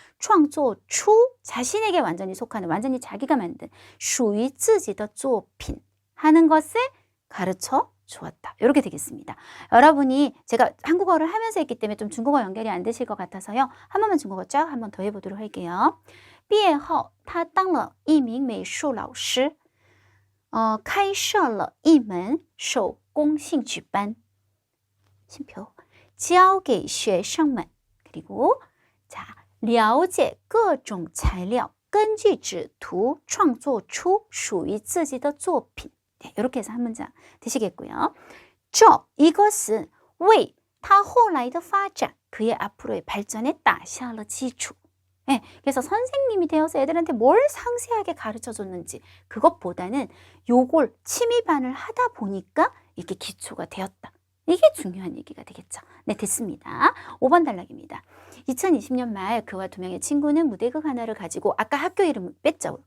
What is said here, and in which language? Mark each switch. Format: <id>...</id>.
<zh>创作出</zh> <ko>자신에게 완전히 속하는 완전히 자기가 만든</ko> <zh>属于自己的作品</zh> <ko>하는 것을 가르쳐 주었다. 이렇게 되겠습니다. 여러분이 제가 한국어를 하면서 했기 때문에 좀 중국어 연결이 안 되실 것 같아서요. 한 번만 중국어 쫙 한번 더 해보도록 할게요.</ko> <zh>毕业后他当了一名美术老师开设了一门手工兴趣班 쉼표 教给学生们</zh> <ko>그리고 자</ko> <zh>了解各种材料根据纸图创作出属于自己的作品</zh> <ko>네, 이렇게 해서 한 문장 되시겠고요.</ko> <zh>这</zh> <ko>이것은</ko> <zh>为他后来的发展</zh> <ko>그의 앞으로의 발전에</ko> <zh>打下了基础.</zh> <ko>네, 그래서 선생님이 되어서 애들한테 뭘 상세하게 가르쳐 줬는지 그것보다는 요걸 취미반을 하다 보니까 이렇게 기초가 되었다. 이게 중요한 얘기가 되겠죠. 네, 됐습니다. 5번 단락입니다. 2020년 말 그와 2명의 친구는 무대극 하나를 가지고 아까 학교 이름을 뺐죠.</ko>